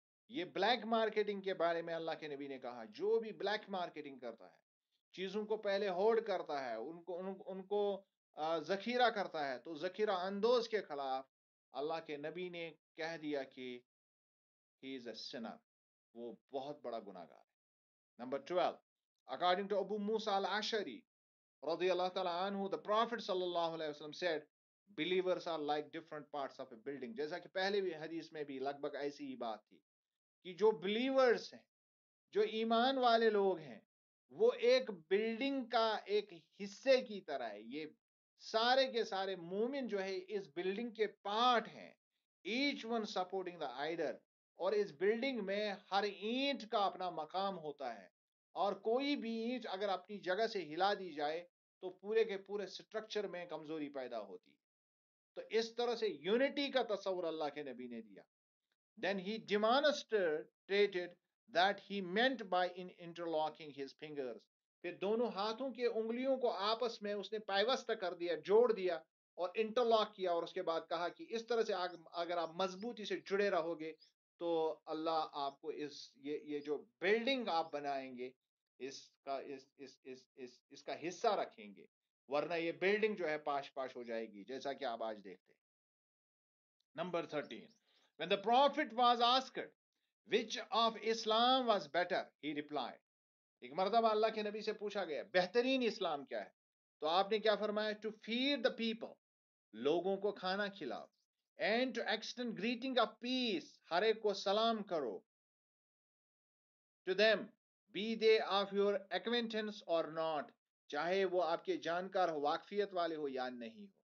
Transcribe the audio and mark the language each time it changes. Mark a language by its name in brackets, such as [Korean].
[Urdu] یہ black marketing کے بارے میں اللہ کے نبی نے کہا, جو بھی بلیک مارکیٹنگ کرتا ہے, چیزوں کو پہلے ہولڈ کرتا ہے, ان کو ذخیرہ کرتا ہے, تو ذخیرہ اندوز کے خلاف اللہ کے نبی نے کہہ دیا کہ [English] he is a sinner, [Urdu] وہ بہت بڑا گناہگار ہے. [English] Number 12, according to Abu Musa al-Ashari radiyallahu ta'ala anhu, the Prophet sallallahu alayhi wasallam said, believers are like different parts of a building. [Urdu] جیسا کہ پہلے بھی حدیث میں بھی لگ بھگ ایسی ہی بات تھی کہ جو بلیورز ہیں, جو ایمان والے لوگ ہیں, وہ ایک بلڈنگ کا ایک حصے کی طرح ہے. یہ سارے کے سارے مومن جو ہے اس بلڈنگ کے پارٹ ہیں, [English] H one supporting the idea. [Urdu] اور اس بلڈنگ میں ہر اینٹ کا اپنا مقام ہوتا ہے, اور کوئی بھی اینٹ اگر اپنی جگہ سے ہلا دی جائے تو پورے کے پورے سٹرکچر میں کمزوری پیدا ہوتی ہے. تو اس طرح سے یونٹی کا تصور اللہ کے نبی نے دیا. [English] Then he demonstrated that he meant by interlocking his fingers. [Urdu] پھر دونوں ہاتھوں کے انگلیوں کو آپس میں اس نے پیوست کر دیا, جوڑ دیا اور انٹرلاک کیا, اور اس کے بعد کہا کہ اس طرح سے اگر آپ مضبوطی سے جڑے رہو گے تو اللہ آپ کو یہ جو بلڈنگ آپ بنائیں گے اس کا حصہ رکھیں گے, ورنہ یہ بلڈنگ جو ہے پاش پاش ہو جائے گی, جیسا کہ آپ آج دیکھتے ہیں. [English] Number 13, when the Prophet was asked which of Islam was better, he replied. [Urdu] ایک مرتبہ اللہ کے نبی سے پوچھا گیا بہترین اسلام کیا ہے, تو آپ نے کیا فرمایا, [English] to feed the people, [Urdu] لوگوں کو کھانا کھلاؤ, [English] and to extend greeting of peace, [Urdu] ہر ایک کو سلام کرو, [English] to them, be they of your acquaintance or not, [Urdu] چاہے وہ آپ کے جانکار ہو, واقفیت والے ہو یا نہیں ہو.